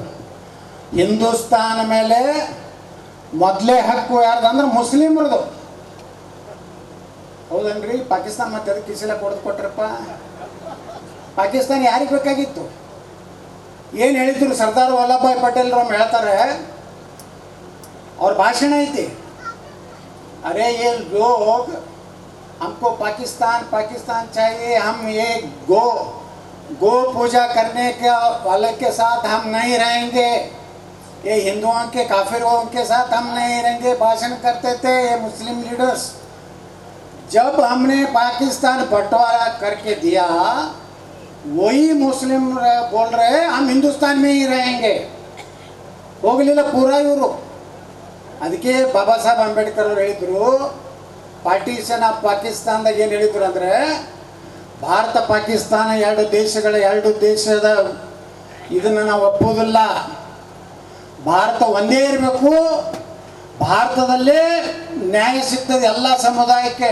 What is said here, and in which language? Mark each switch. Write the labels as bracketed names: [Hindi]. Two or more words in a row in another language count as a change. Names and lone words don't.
[Kannada] ಹಿಂದೂಸ್ತಾನ ಮೇಲೆ ಮೊದಲೇ ಹಕ್ಕು ಯಾರ್ದಂದ್ರೆ ಮುಸ್ಲಿಮ್ರದು. ಹೌದನ್ರಿ? ಪಾಕಿಸ್ತಾನ ಮತ್ತೆ ಅದಕ್ಕೆ ಕಿಸಿಲ ಕೊಟ್ರಪ್ಪ. ಪಾಕಿಸ್ತಾನ ಯಾರಿಗೆ ಬೇಕಾಗಿತ್ತು? ಏನು ಹೇಳಿದ್ರು ಸರ್ದಾರ್ ವಲ್ಲಭಭಾಯ್ ಪಟೇಲ್ ರಮ್ಮ ಹೇಳ್ತಾರೆ, ಅವ್ರ ಭಾಷಣ ಐತಿ. [Hindi] अरे ये लोग हमको पाकिस्तान चाहिए, हम ये गो पूजा करने के वाले के साथ हम नहीं रहेंगे, ये हिंदुओं के काफिरों के साथ हम नहीं रहेंगे भाषण करते थे ये मुस्लिम लीडर्स. जब हमने पाकिस्तान बंटवारा करके दिया, वही मुस्लिम बोल रहे हम हिंदुस्तान में ही रहेंगे. [Kannada] ಹೋಗಲಿಲ್ಲ ಪೂರಾ ಇವರು. ಅದಕ್ಕೆ ಬಾಬಾ ಸಾಹೇಬ್ ಅಂಬೇಡ್ಕರ್ ಅವರು ಹೇಳಿದರು, [English] partition of [Kannada] ಪಾಕಿಸ್ತಾನದಾಗ ಏನು ಹೇಳಿದ್ರು ಅಂದರೆ, ಭಾರತ ಪಾಕಿಸ್ತಾನ ಎರಡು ದೇಶದ ಇದನ್ನು ನಾವು ಒಪ್ಪೋದಿಲ್ಲ, ಭಾರತ ಒಂದೇ ಇರಬೇಕು, ಭಾರತದಲ್ಲೇ ನ್ಯಾಯ ಸಿಗ್ತದೆ ಎಲ್ಲ ಸಮುದಾಯಕ್ಕೆ.